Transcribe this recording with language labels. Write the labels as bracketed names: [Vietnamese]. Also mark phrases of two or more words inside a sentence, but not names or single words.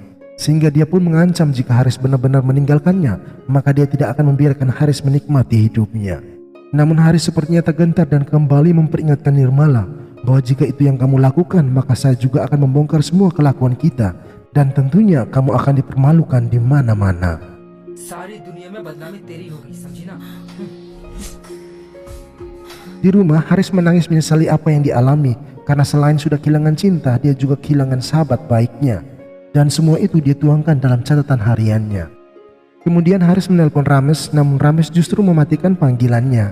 [Indonesian] Sehingga dia pun mengancam jika Haris benar-benar meninggalkannya, maka dia tidak akan membiarkan Haris menikmati hidupnya. Namun Haris sepertinya tergentar dan kembali memperingatkan Nirmala bahwa jika itu yang kamu lakukan, maka saya juga akan membongkar semua kelakuan kita dan tentunya kamu akan dipermalukan di mana-mana. [Hindi] सारी दुनिया में बदनामी तेरी होगी, समझी ना? [Indonesian] Di rumah Haris menangis menyesali apa yang dialami karena selain sudah kehilangan cinta, dia juga kehilangan sahabat baiknya. Dan semua itu dia tuangkan dalam catatan hariannya. Kemudian Haris menelpon Rames, namun Rames justru mematikan panggilannya.